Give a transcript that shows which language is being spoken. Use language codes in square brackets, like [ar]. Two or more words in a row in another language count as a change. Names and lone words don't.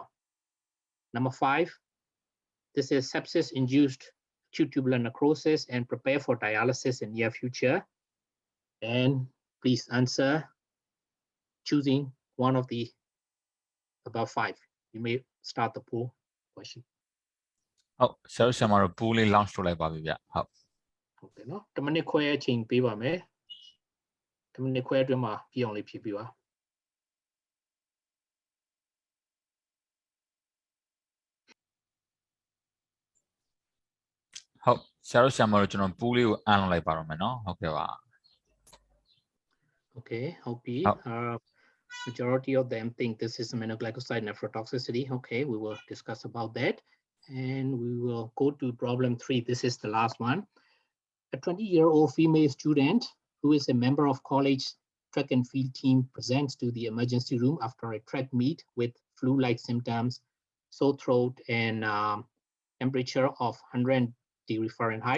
[en] Number 5, this is sepsis-induced acute tubular necrosis and prepare for dialysis in near future. And please answer choosing one of the above 5. You may start the poll question. [my] ဟုတ်ဆရာတို့ဆရာမတို့ pool လေး launch လုပ်လိုက်ပါပြီဗျဟုတ် ဟုတ်တယ်နော်10မိနစ်ခွဲအချိန်ပေးပါမယ်10မိနစ်ခွဲအတွင်းမှာပြည့်အောင်လေးဖြည့်ပေးပါ ဟုတ်ဆရာတို့ဆရာမတို့ကျွန်တော် pool လေးကိုအန်လုပ်လိုက်ပါတော့မယ်နော်ဟုတ်ကဲ့ပါ [en] Okay, hope majority of them think this is aminoglycoside nephrotoxicity. Okay, we will discuss about that. And we will go to problem 3. This is the last one. A 20-year-old female student who is a member of college track and field team presents to the emergency room after a track meet with flu-like symptoms, sore throat, and temperature of 100 degrees Fahrenheit.